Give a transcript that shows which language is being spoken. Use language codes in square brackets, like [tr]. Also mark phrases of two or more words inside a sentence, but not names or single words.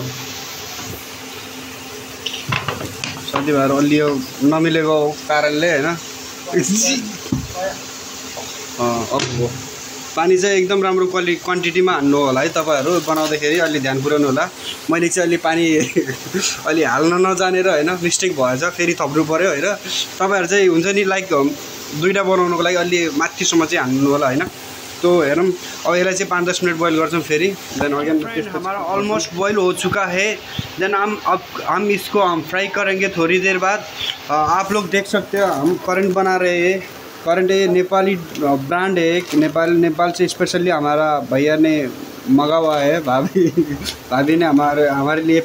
[ne] साथीभाइहरु अलि यो नमिलेको कारणले हैन अब पानी चाहिँ एकदम राम्रो क्वान्टिटीमा हाल्नु होला है तपाईहरु बनाउँदाखेरि अलि ध्यान पुर्याउनु होला मैले चाहिँ अलि पानी अलि हाल्न नजानेर हैन मिस्टेक भएछ फेरि थप्नु पर्यो हैन तपाईहरु चाहिँ हुन्छ नि लाइक दुईटा बनाउनको लागि अलि माथिसम्म चाहिँ हाल्नु होला हैन तो हेरौं अब यसलाई चाहिँ 5-10 मिनट बोइल गर्छौं फेरि [en] then again [hi] हमारा [en] almost boil [hi] हो चुका है देन हम इसको फ्राई करेंगे थोड़ी देर बाद आप लोग देख सकते हो हम करेंट बना रहे हैं करेंट ये नेपाली ब्रांड है नेपाल से स्पेशली हमारा भैया ने मंगा हुआ है भाभी ने हमारे लिए